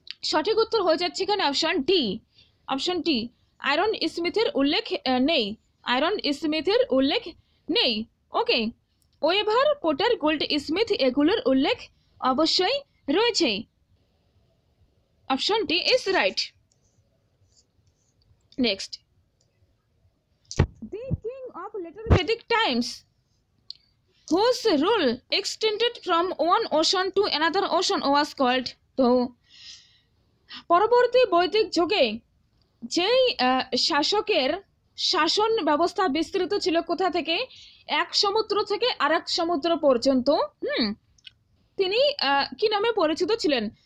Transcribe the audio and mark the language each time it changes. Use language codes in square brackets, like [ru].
[bn] সঠিক উত্তর হয়ে যাচ্ছে এখানে option D, option D, iron স্মিথের উল্লেখ নেই, আয়রন স্মিথের উল্লেখ নেই। ওকে, ওয়েভার, পোটার, গোল্ড স্মিথ এগুলোর উল্লেখ অবশ্যই রয়েছে। [en] Option D is right. Next, the king of later Vedic times whose rule extended from one ocean to another ocean was called. [bn] তো পরবর্তী বৈদিক যুগে যেই শাসকের শাসন ব্যবস্থা বিস্তৃত ছিল কোথা থেকে? এক সমুদ্র থেকে আরেক সমুদ্র পর্যন্ত, তিনি কি নামে পরিচিত ছিলেন?